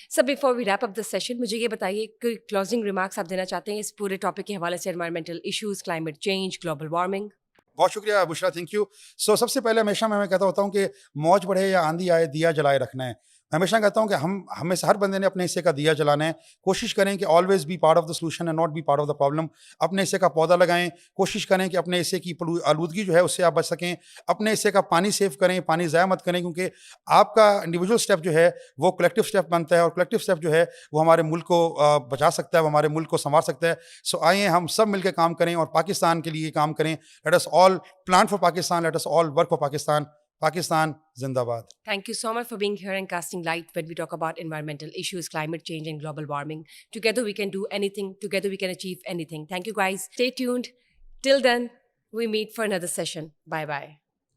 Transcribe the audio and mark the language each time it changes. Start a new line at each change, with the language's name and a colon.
English: so before we wrap up this session,
Urdu: مجھے یہ بتائیے کوئی کلوزنگ ریمارکس آپ دینا چاہتے ہیں اس پورے ٹاپک کے حوالے سے, environmental issues, climate change, global warming. بہت شکریہ بشرا,
English: Thank you.
Urdu: سب سے پہلے ہمیشہ میں کہتا ہوتا ہوں کہ موج بڑھے یا آندھی آئے دیا جلائے رکھنا ہے. میں ہمیشہ کہتا ہوں کہ ہمیں سے ہر بندے نے اپنے حصے کا دیا جلانا ہے. کوشش کریں کہ
English: Always be part of the solution and not be part of the problem.
Urdu: اپنے حصے کا پودا لگائیں, کوشش کریں کہ اپنے حصے کی آلودگی جو ہے اس سے آپ بچ سکیں. اپنے حصے کا پانی سیو کریں, پانی ضائع مت کریں, کیونکہ آپ کا انڈیویجول اسٹیپ جو ہے وہ کلیکٹیو اسٹیپ بنتا ہے, اور کلیکٹیو اسٹیپ جو ہے وہ ہمارے ملک کو بچا سکتا ہے, وہ ہمارے ملک کو سنوار سکتا ہے. سو آئیں ہم سب مل کے کام کریں اور پاکستان کے لیے کام کریں.
English: Let us all plan for Pakistan, let us all work for Pakistan.
Urdu: Pakistan Zindabad.
English: Thank you so much for being here and casting light when we talk about environmental issues, climate change and global warming. Together we can do anything. Together we can achieve anything. Thank you guys. Stay tuned. Till then, we meet for another session. Bye-bye.